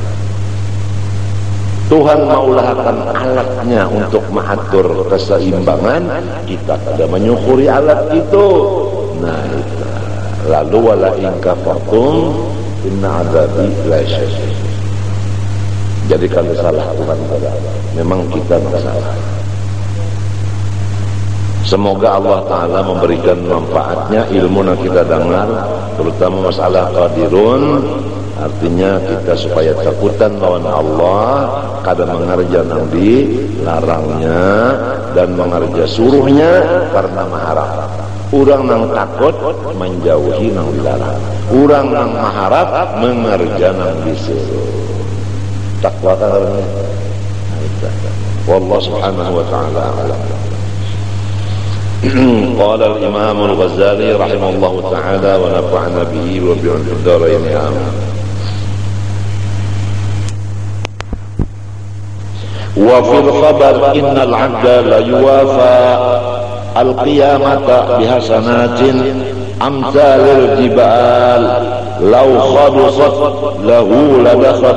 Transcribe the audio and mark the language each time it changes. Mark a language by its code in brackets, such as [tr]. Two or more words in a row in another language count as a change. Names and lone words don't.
[bjn] Tuhan maulahkan alatnya untuk mengatur keseimbangan, kita kada menyukuri alat itu. Nah itu. Lalu [ar] ولئن كفرتم إن عذابي لشديد. [bjn] Jadi kalau salah Tuhan kada, memang kita salah. [id] Semoga Allah Ta'ala memberikan manfaatnya ilmu yang kita dengar, terutama masalah qadirun, [bjn] artinya kita supaya takutan lawan Allah, kada mengerja nang dilarangnya dan mengerja suruhnya karena mengharap. Urang nang takut menjauhi nang dilarang, urang nang mengharap mengerja nang disuruh. Takwa karena [ar] والله سبحانه وتعالى أعلم. قال الإمام الغزالي رحمه الله تعالى ونفعنا به وبعلومه في الدارين آمين. وفي الخبر إن العبد ليوافى القيامة بحسنات أمثال الجبال لو خلصت له لدخل